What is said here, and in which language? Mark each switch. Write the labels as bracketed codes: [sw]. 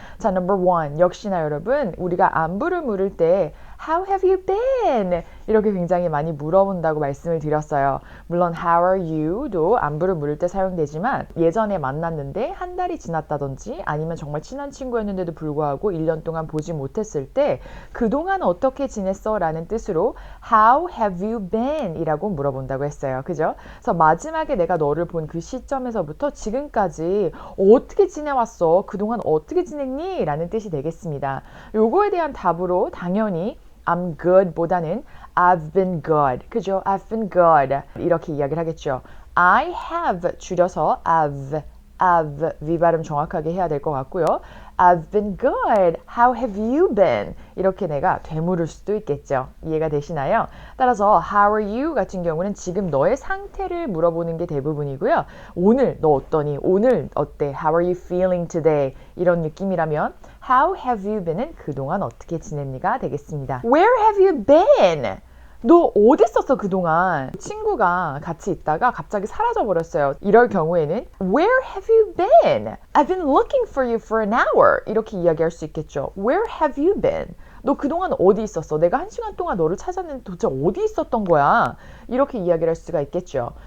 [ko] 자, [en] number one, [ko] 역시나 여러분 우리가 안부를 물을 때 [en] How have you been? [ko] 이렇게 굉장히 많이 물어본다고 말씀을 드렸어요. 물론 [en] How are you? [ko] 도 안부를 물을 때 사용되지만 예전에 만났는데 한 달이 지났다든지 아니면 정말 친한 친구였는데도 불구하고 1년 동안 보지 못했을 때 그동안 어떻게 지냈어? 라는 뜻으로 [en] How have you been? [ko] 이라고 물어본다고 했어요. 그죠? 그래서 마지막에 내가 너를 본 그 시점에서부터 지금까지 어떻게 지내왔어? 그동안 어떻게 지냈니? 라는 뜻이 되겠습니다. 요거에 대한 답으로 당연히 [en] I'm good [ko] 보다는 [en] I've been good. [ko] 그죠? [en] I've been good. [ko] 이렇게 이야기를 하겠죠. [en] I have [ko] 줄여서 I've 위발음 정확하게 해야 될 것 같고요. [en] I've been good. How have you been? [ko] 이렇게 내가 되물을 수도 있겠죠. 이해가 되시나요? 따라서 [en] How are you [ko] 같은 경우는 지금 너의 상태를 물어보는 게 대부분이고요. 오늘 너 어떠니? 오늘 어때? [en] How are you feeling today? [ko] 이런 느낌이라면 [en] How have you been [ko] 은 그동안 어떻게 지냈니가 되겠습니다. [en] Where have you been? [ko] 너 어디 있었어 그동안? 친구가 같이 있다가 갑자기 사라져 버렸어요. [en] 이럴 경우에는 Where have you been? I've been looking for you for an hour. [ko] 이렇게 이야기할 수 있겠죠. [en] Where have you been? [ko] 너 그동안 어디 있었어? 내가 1시간 동안 너를 찾았는데 도대체 어디 있었던 거야? 이렇게 이야기를 할 수가 있겠죠.